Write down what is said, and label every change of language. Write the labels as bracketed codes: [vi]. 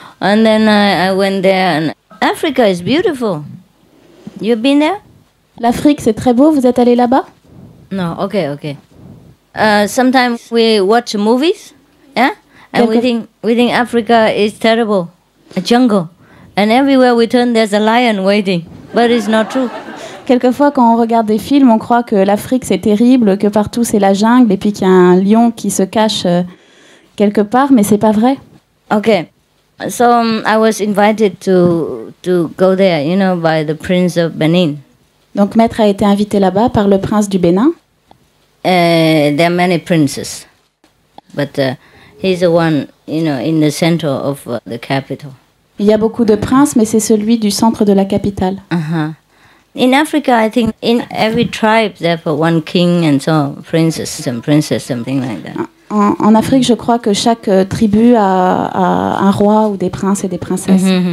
[en] And then I went there, and Africa is beautiful. You've been there? [fr] L'Afrique, c'est très beau. Vous êtes allé là-bas? [en] No, okay. Sometimes we watch movies, yeah? And we think Africa is terrible. A jungle. And everywhere we turn, there's a lion waiting. But it's not true. [fr] Quelquefois, quand on regarde des films, on croit que l'Afrique, c'est terrible, que partout, c'est la jungle, et puis qu'il y a un lion qui se cache quelque part, mais c'est pas vrai. [en] Okay. So I was invited to go there, by the Prince of Benin. [fr] Donc, Maître a été invité là-bas par le prince du Bénin. [en] There are many princes, but he's the one, in the center of the capital. [fr] Il y a beaucoup de princes, mais c'est celui du centre de la capitale. [en] In Africa, I think in every tribe, therefore, one king and so princess, something like that. [fr] En Afrique, je crois que chaque tribu a un roi ou des princes et des princesses.